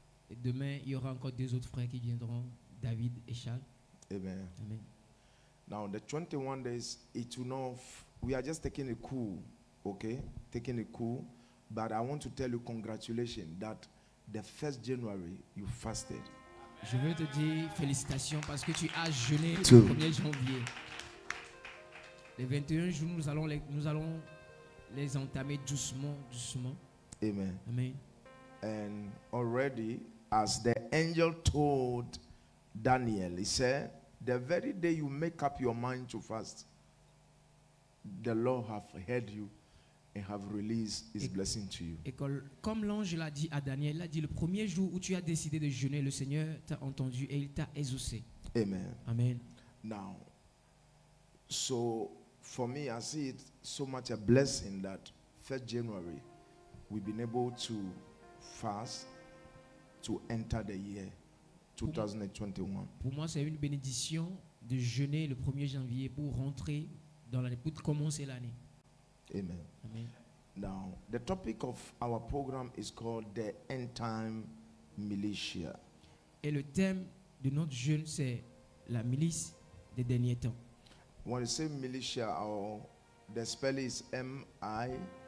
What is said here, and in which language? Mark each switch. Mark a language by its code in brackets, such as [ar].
[fr] Et demain, il y aura encore deux autres frères qui viendront, David et Charles. Amen. Amen. [en] Now the 21 days, it will not. We are just taking it cool, okay? Taking it cool. But I want to tell you congratulations that the 1st January you fasted. [fr] Je veux te dire félicitations parce que tu as jeûné le [en] Two. [fr] 1er janvier. Les 21 jours, nous allons les entamer doucement. Amen. Amen. [en] And already, as the angel told Daniel, he said, the very day you make up your mind to fast, the Lord have heard you and have released his blessing to you. [fr] Et comme l'ange l'a dit à Daniel, il a dit le premier jour où tu as décidé de jeûner, le Seigneur t'a entendu et il t'a exaucé. Amen. Amen. [en] Now, so for me, I see it so much a blessing that 1st January, we've been able to fast to enter the year 2021. [fr] Pour moi, c'est une bénédiction de jeûner le 1er janvier pour rentrer dans l'année, pour commencer l'année. Amen. Amen. [en] Now, the topic of our program is called the End Time Militia. [fr] Et le thème de notre jeûne, c'est la milice des derniers temps. [en] When you say militia, or the spell is M-I-L-I-T-I-A.